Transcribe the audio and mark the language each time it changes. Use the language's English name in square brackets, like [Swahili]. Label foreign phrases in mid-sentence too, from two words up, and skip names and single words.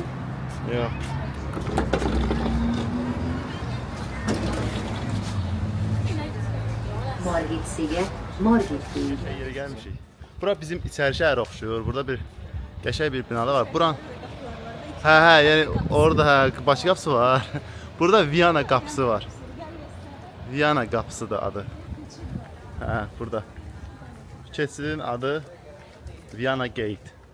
[Azerbaijani] Yox. Margit Margit değil. Yerə gəlmişik. Bura bizim içəri şəhərə oxşuyur. Burada bir qəşəng bir bina da var. Buran hə, yəni orada başı qapısı var. Burada Viyana qapısı var. Viyana qapısıdır adı. Hə, burada. Keçidin adı Viyana Gate.